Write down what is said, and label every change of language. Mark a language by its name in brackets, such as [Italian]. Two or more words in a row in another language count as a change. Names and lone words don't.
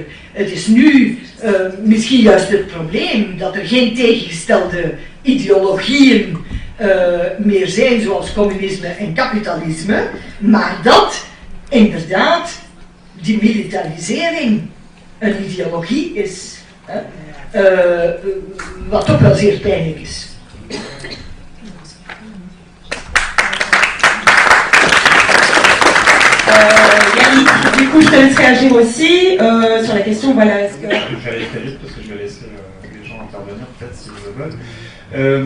[Dutch] Het is nu misschien juist het probleem dat er geen tegengestelde ideologieën meer zijn, zoals communisme en kapitalisme, maar dat inderdaad die militarisering een ideologie is. Wat toch wel zeer pijnlijk is. [French] Yannick, du coup je te laisse réagir aussi sur la question, voilà, est-ce que... Je vais aller très vite parce que je vais laisser les gens intervenir peut-être s'ils le veulent.